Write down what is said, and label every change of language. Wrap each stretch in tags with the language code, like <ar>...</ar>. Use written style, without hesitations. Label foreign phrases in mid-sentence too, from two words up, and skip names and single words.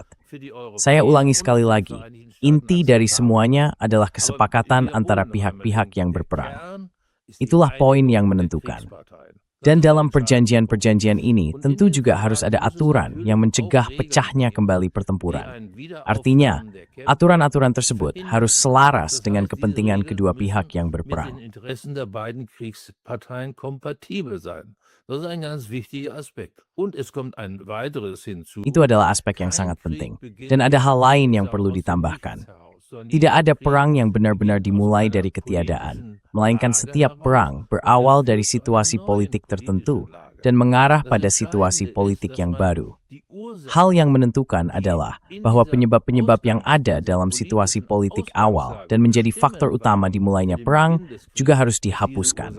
<id>Saya ulangi sekali lagi, inti dari semuanya adalah kesepakatan antara pihak-pihak yang berperang. Itulah poin yang menentukan. Dan dalam perjanjian-perjanjian ini tentu juga harus ada aturan yang mencegah pecahnya kembali pertempuran. Artinya, aturan-aturan tersebut harus selaras dengan kepentingan kedua pihak yang berperang.</id> <de>Das ist ein ganz wichtiger Aspekt. Und es kommt ein weiteres hinzu.</de> <id>Itu adalah aspek yang sangat penting. Dan ada hal lain yang perlu ditambahkan. Tidak ada perang yang benar-benar dimulai dari ketiadaan, melainkan setiap perang berawal dari situasi politik tertentu dan mengarah pada situasi politik yang baru. Hal yang menentukan adalah bahwa penyebab-penyebab yang ada dalam situasi politik awal dan menjadi faktor utama dimulainya perang juga harus dihapuskan.</id>